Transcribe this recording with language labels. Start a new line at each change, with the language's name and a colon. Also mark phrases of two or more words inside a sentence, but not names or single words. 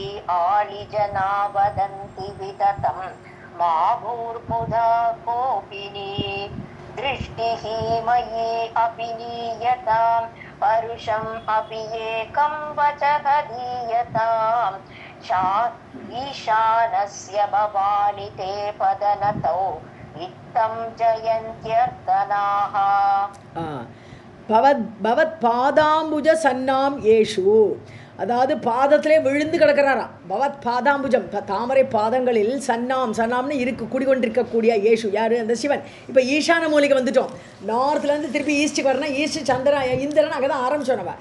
Sanskrit: आलिजना वदन्ति विततं मा भूर्मुदा कोपिनी दृष्टिः मयि अपि नीयतां परुषम् अपि एकं वचः दीयताम् ईशानस्य भवानि ते पदनतौ इत्थं जयन्त्यर्तनाः भवत् पादाम्बुज सन्नाम् एषु.
Tamil: அதாவது பாதத்திலே விழுந்து கிடக்கிறாராம்.
Sanskrit: भवत् पादाम्बुजम्,
Tamil: தாமரை பாதங்களில் சன்னாம்னு குடிகொண்டிருக்கக்கூடிய ஏஷு யார்? அந்த சிவன். இப்போ ஈசான மூலிகை வந்துட்டோம். நார்த்லேருந்து திருப்பி ஈஸ்ட்டுக்கு வரணும். ஈஸ்ட் இந்திரன் அங்கே தான் ஆரம்பித்தோம் நம்ம.